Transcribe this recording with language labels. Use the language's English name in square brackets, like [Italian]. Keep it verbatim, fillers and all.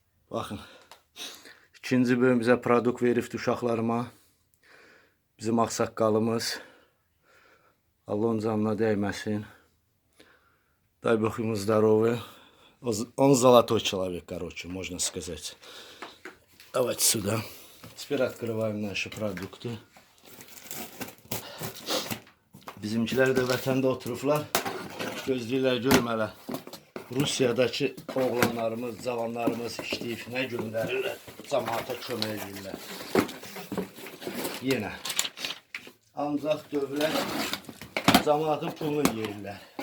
[Azerbaijani] Baxın, ikinci bölüm bizə produkt veribdi uşaqlarıma. Bizim ağsaqqalımız. Allah onun canına dəyməsin. [Russian] Дай Бог ему здоровья. Он золотой человек, короче, можно сказать. Давайте сюда. Теперь открываем наши продукты. [Azerbaijani] Bizimkiler de vətəndə oturublar. Gözləyirlər görüm hələ. Rusiyadakı oğlanlarımız, cavanlarımız işləyib, nə göndərirlər, cəmaata kömək edirlər. Yenə. Ancaq dövlət cəmaatın pulunu yeyirlər.